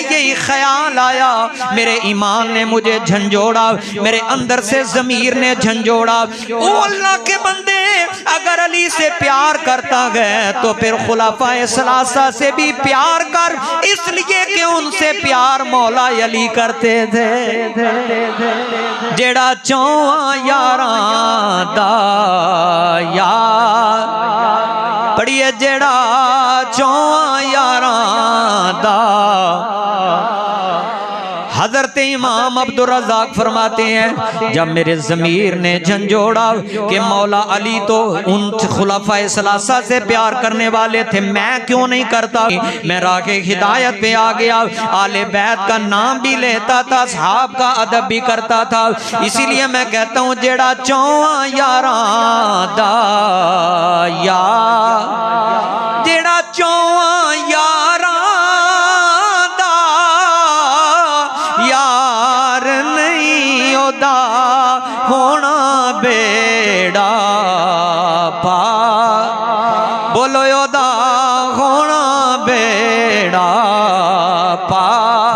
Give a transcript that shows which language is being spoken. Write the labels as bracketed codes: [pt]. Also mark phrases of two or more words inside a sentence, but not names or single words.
[ur] یہی خیال آیا، میرے ایمان نے مجھے جھنجھوڑا، میرے اندر سے ضمیر نے جھنجھوڑا، او اللہ کے بندے اگر علی سے پیار کرتا گئے تو پھر خلفائے ثلاثہ سے بھی پیار کر، اس لیے کہ ان سے پیار مولا علی کرتے تھے، [pa] جیڑا چواں یاراں دا یار، پڑھیے، جیڑا چواں یاراں دا۔ [ur] حضرت امام عبد الرزاق فرماتے ہیں جب میرے ضمیر نے جھنجھوڑا کہ مولا علی تو ان خلفائے ثلاثہ سے پیار کرنے والے تھے، میں کیوں نہیں کرتا، میں راہ ہدایت پہ آ گیا، آل بیت کا نام بھی لیتا تھا، صحاب کا ادب بھی کرتا تھا، اسی لیے میں کہتا ہوں [pa] جیڑا چواں یاراں دا یار، جیڑا چواں یاراں دا یار نہیں، او دا ہونا بیڑا پار، بولو او دا ہونا بیڑا پار۔